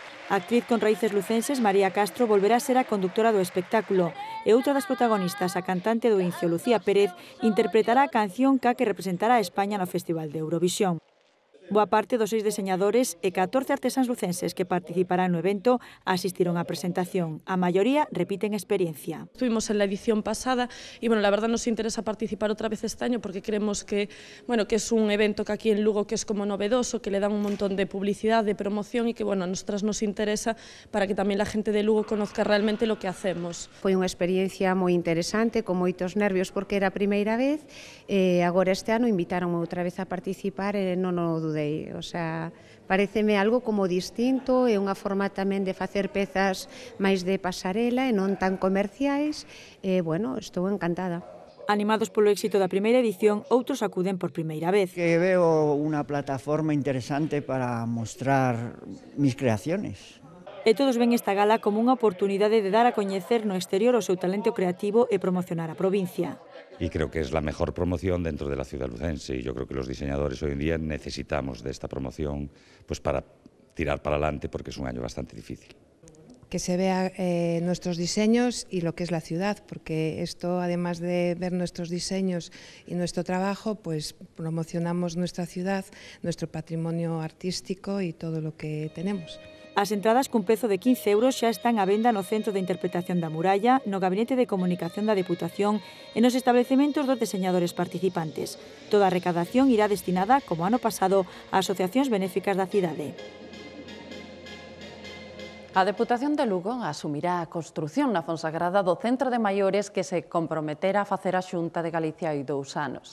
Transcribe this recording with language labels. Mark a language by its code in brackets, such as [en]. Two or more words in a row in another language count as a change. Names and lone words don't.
[gl] A actriz con raíces lucenses María Castro volverá a ser a conductora do espectáculo e outra das protagonistas, a cantante do Incio Lucía Pérez, interpretará a canción ca que representará a España no Festival de Eurovisión. Boa parte dos 6 deseñadores e 14 artesáns lucenses que participarán no evento asistiron á presentación. A maioría repiten experiencia. [es] Estuvimos en la edición pasada y la verdad nos interesa participar otra vez este año porque creemos que es un evento que aquí en Lugo que es como novedoso, que le dan un montón de publicidad, de promoción y que a nosotras nos interesa para que tamén la gente de Lugo conozca realmente lo que hacemos. [gl] Foi unha experiencia moi interesante, con moitos nervios porque era a primeira vez e agora este ano invitaronme outra vez a participar e non o dudei. [es] O sea, [gl] pareceme algo como distinto e unha forma tamén de facer pezas máis de pasarela e non tan comerciais e, estou encantada. Animados polo éxito da primeira edición, outros acuden por primeira vez. [es] Que veo unha plataforma interesante para mostrar mis creaciones. [gl] E todos ven esta gala como unha oportunidade de dar a coñecer no exterior o seu talento creativo e promocionar a provincia. [es] Y creo que es la mejor promoción dentro de la ciudad lucense y yo creo que los diseñadores hoy en día necesitamos de esta promoción para tirar para adelante porque es un año bastante difícil. Que se vea nuestros diseños y lo que es la ciudad, porque esto, además de ver nuestros diseños y nuestro trabajo, pues promocionamos nuestra ciudad, nuestro patrimonio artístico y todo lo que tenemos. [gl] As entradas cun prezo de 15 euros xa están á venda no Centro de Interpretación da Muralla, no Gabinete de Comunicación da Deputación e nos establecementos dos deseñadores participantes. Toda a recadación irá destinada, como ano pasado, a asociacións benéficas da cidade. A Deputación de Lugo asumirá a construción na Fonsagrada do Centro de Maiores que se comprometera a facer a Xunta de Galicia hai 2 anos.